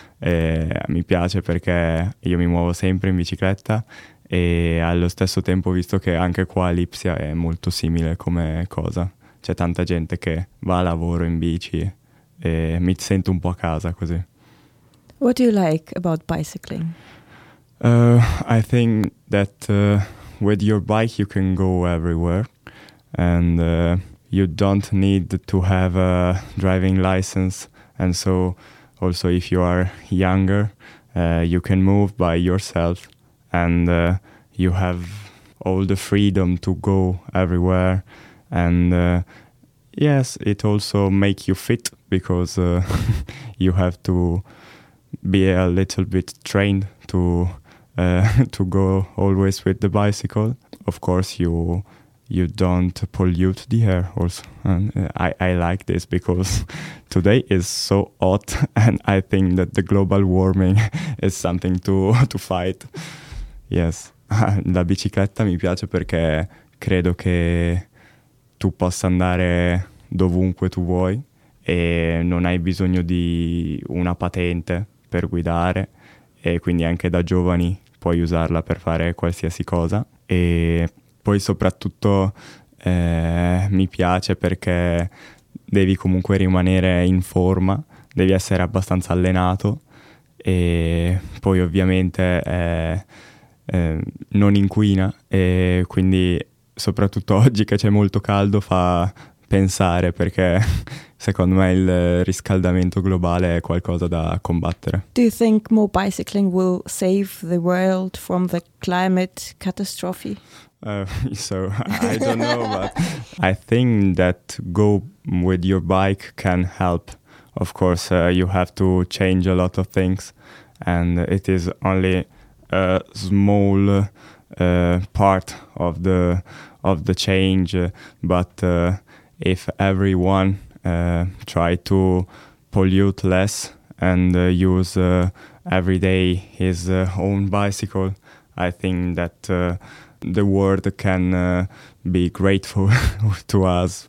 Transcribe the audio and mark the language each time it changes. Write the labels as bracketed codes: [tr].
[it] Mi piace perché io mi muovo sempre in bicicletta e allo stesso tempo, visto che anche qua a Lipsia è molto simile come cosa, c'è tanta gente che va a lavoro in bici e mi sento un po' a casa così. [en] What do you like about bicycling? I think that with your bike you can go everywhere, and you don't need to have a driving license, and so also if you are younger you can move by yourself, and you have all the freedom to go everywhere, and yes, it also makes you fit because you have to be a little bit trained to go always with the bicycle. Of course, you don't pollute the air also. And I like this because today is so hot, and I think that the global warming is something to fight. [it] Yes, la bicicletta mi piace perché credo che tu possa andare dovunque tu vuoi e non hai bisogno di una patente per guidare, e quindi anche da giovani puoi usarla per fare qualsiasi cosa. E poi soprattutto mi piace perché devi comunque rimanere in forma, devi essere abbastanza allenato, e poi ovviamente non inquina, e quindi soprattutto oggi che c'è molto caldo fa pensare, perché secondo me il riscaldamento globale è qualcosa da combattere. [en] Do you think more bicycling will save the world from the climate catastrophe? So I don't know, but I think that go with your bike can help. Of course, you have to change a lot of things, and it is only a small part of the change, but if everyone try to pollute less and use every day his own bicycle, I think that the world can be grateful to us.